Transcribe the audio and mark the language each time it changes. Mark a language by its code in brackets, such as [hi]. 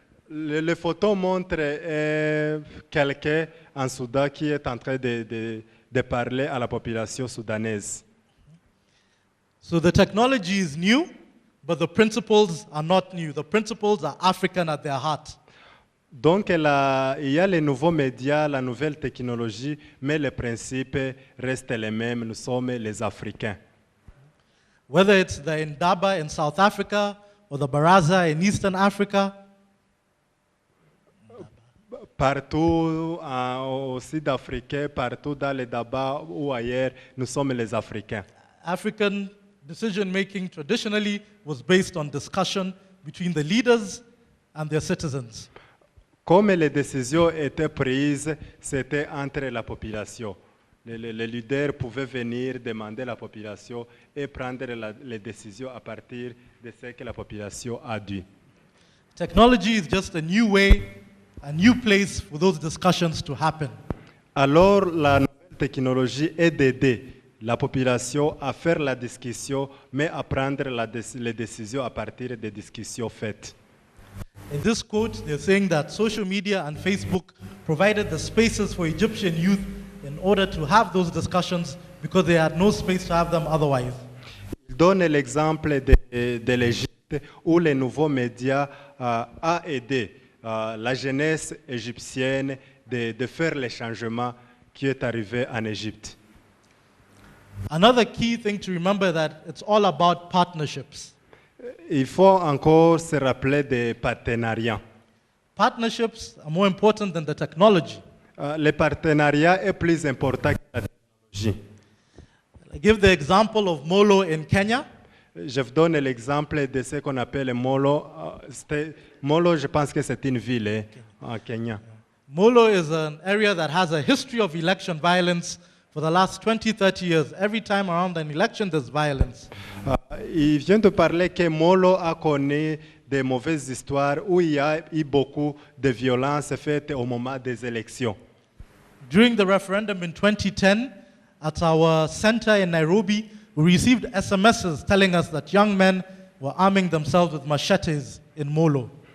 [fr] Les photos montrent quelqu'un en Soudan qui est en train de parler à la population soudanaise. [en] So the technology is new, but the principles are not new. The principles are African at their heart. [fr] Donc il y a les nouveaux médias, la nouvelle technologie, mais les principes restent les mêmes. Nous sommes les Africains. [en] Whether it's the Indaba in South Africa or the Baraza in Eastern Africa, [fr] Partout au Sud-Africain, partout dans les Daba ou ailleurs, nous sommes les Africains. [en] African decision-making traditionally was based on discussion between the leaders and their citizens. [fr] Comme les décisions étaient prises, c'était entre la population. Les leaders pouvaient venir demander à la population et prendre les décisions à partir de ce que la population a dit. [en] Technology is just a new way, a new place for those discussions to happen. [fr] Alors, la nouvelle technologie est d'aider la population à faire la discussion, mais à prendre les décisions à partir des discussions faites. [en] In this quote, they're saying that social media and Facebook provided the spaces for Egyptian youth in order to have those discussions because they had no space to have them otherwise. [fr] Il donne l'exemple de l'Égypte où les nouveaux médias ont aidé la jeunesse égyptienne de faire les changements qui est arrivé en Égypte. [en] Another key thing to remember that it's all about partnerships. [fr] Il faut encore se rappeler des partenariats. [en] Partnerships are more important than the technology. [fr] Le partenariat est plus important que la technologie. [en] I give the example of Molo in Kenya. [fr] Je vous donne l'exemple de ce qu'on appelle Molo. Molo, je pense que c'est une ville au Kenya. [en] Molo is an area that has a history of election violence for the last 20, 30 years. Every time around an election, there's violence. [fr] Il vient de parler que Molo a connu des mauvaises histoires où il y a eu beaucoup de violences faites au moment des élections. [en] During the referendum in 2010, at our center in Nairobi, we received SMSs telling us that young men were arming themselves with machetes in Molo.